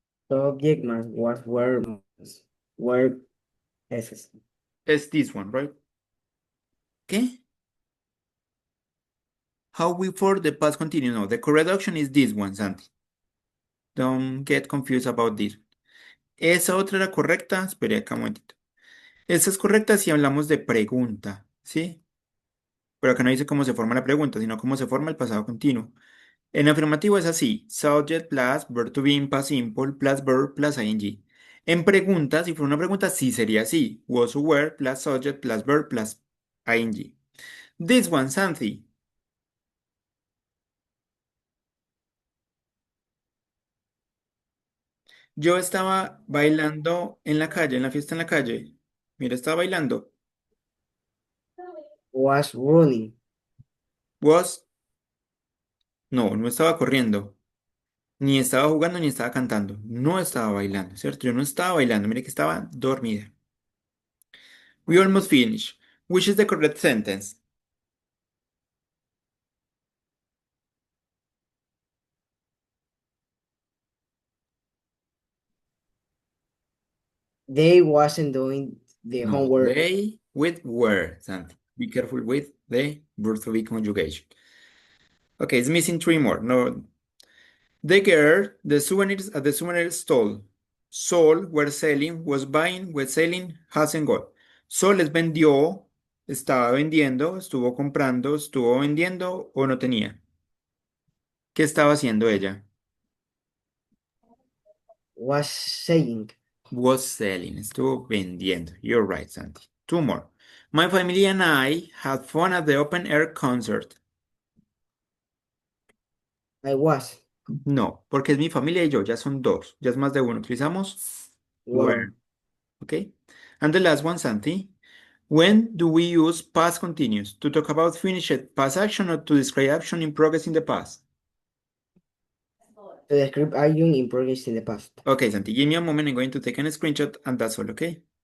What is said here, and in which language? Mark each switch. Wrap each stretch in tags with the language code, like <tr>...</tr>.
<en>Subject más was were S. It's this one, right? Okay. How we form the past continuous? No, the correct option is this one, Santi. Don't get confused about this.</en> <es>Esa otra era correcta. Espera acá un momentito. Esa es correcta si hablamos de pregunta, ¿sí? Pero acá no dice cómo se forma la pregunta, sino cómo se forma el pasado continuo. En afirmativo es así:</es> <en>subject plus verb to be in past simple plus verb plus ing.</en> <es>En pregunta, si fuera una pregunta, sí sería así:</es> <en>was or were plus subject plus verb plus ing. This one, Santi.</en> <es>Yo estaba bailando en la calle, en la fiesta en la calle. Mira, estaba bailando.</es> <en>Was running.</en> <es>Was, no, no estaba corriendo. Ni estaba jugando ni estaba cantando. No estaba bailando, ¿cierto? Yo no estaba bailando. Mire que estaba dormida.</es> <en>We almost finished. Which is the correct sentence? They wasn't doing the No, homework. they with were, Santi. Be careful with the verb to be conjugation. Okay, it's missing three more. No. The girl, the souvenirs at the souvenir stall. Sol, were selling, was buying, was selling, hasn't got.</en> <es>Sol les vendió, estaba vendiendo, estuvo comprando, estuvo vendiendo o no tenía. ¿Qué estaba haciendo ella?</es> <en>Was saying. Was selling,</en> <es>estuvo vendiendo.</es> <en>You're right, Santi. Two more. My family and I had fun at the open air concert. I was.</en> <es>No, porque es mi familia y yo, ya son dos, ya es más de uno. Utilizamos were,</es> <en>Were. okay? And the last one, Santi. When do we use past continuous? To talk about finished past action or to describe action in progress in the past? To describe action in progress in the past. Okay, Santi, give me a moment. I'm going to take a screenshot and that's all, okay?</en>